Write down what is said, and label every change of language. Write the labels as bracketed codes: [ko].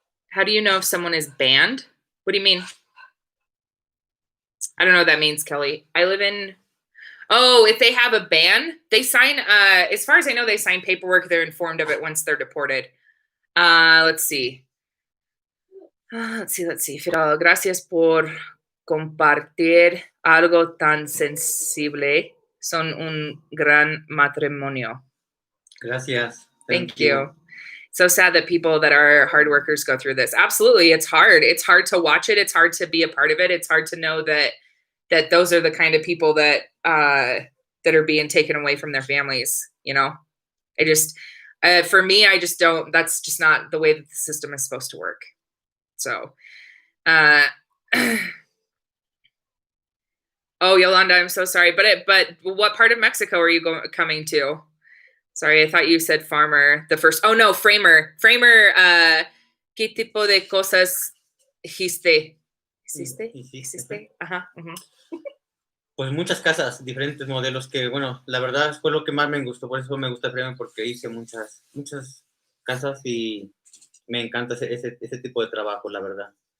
[en] How do you know if someone is banned? What do you mean? I don't know what that means, Kelly. I live in... Oh, if they have a ban, they sign... as far as I know, they sign paperwork. They're informed of it once they're deported. Let's see. Let's see. [es] Fidel, gracias por compartir algo tan sensible. Son un gran matrimonio. Gracias. [en] Thank you. So sad that people that are hard workers go through this. Absolutely. It's hard. It's hard to watch it. It's hard to be a part of it. It's hard to know that that those are the kind of people that that are being taken away from their families. You know, I just for me, I just don't. That's just not the way that the system is supposed to work. So. Oh, Yolanda, I'm so sorry. But what part of Mexico are you coming to? Sorry, I thought you said farmer. The first. Oh no, framer. Framer. [es] ¿Qué tipo de cosas hiciste? ¿Hiciste? Ajá. Pues muchas casas, diferentes modelos que, bueno, la verdad fue lo que más me gustó. Por eso me gusta Framer, porque hice muchas casas y me encanta ese tipo de trabajo, la verdad.